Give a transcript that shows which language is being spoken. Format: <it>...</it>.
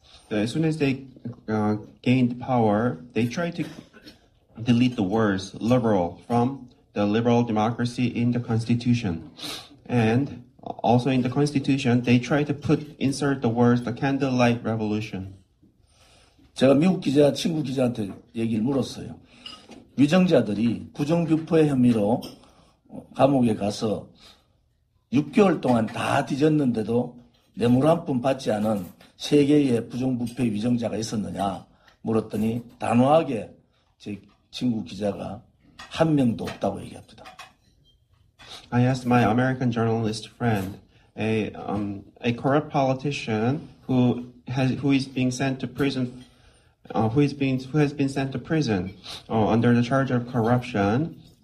<en>As soon as they gained power, they tried to delete the words liberal from the liberal democracy in the Constitution. And also in the Constitution, they tried to insert the words the candlelight revolution.</en> <ko>제가 미국 친구 기자한테 얘기를 물었어요. 위정자들이 부정부패 혐의로 감옥에 가서 6개월 동안 다 뒤졌는데도 뇌물 한 푼 받지 않은 3개의 부정부패 위정자가 있었느냐 물었더니 단호하게 제 친구 기자가 한 명도 없다고 얘기합니다.</ko> <en>I asked my American journalist friend, a corrupt politician who is being sent to prison, who has been sent to prison under the charge of corruption.</en>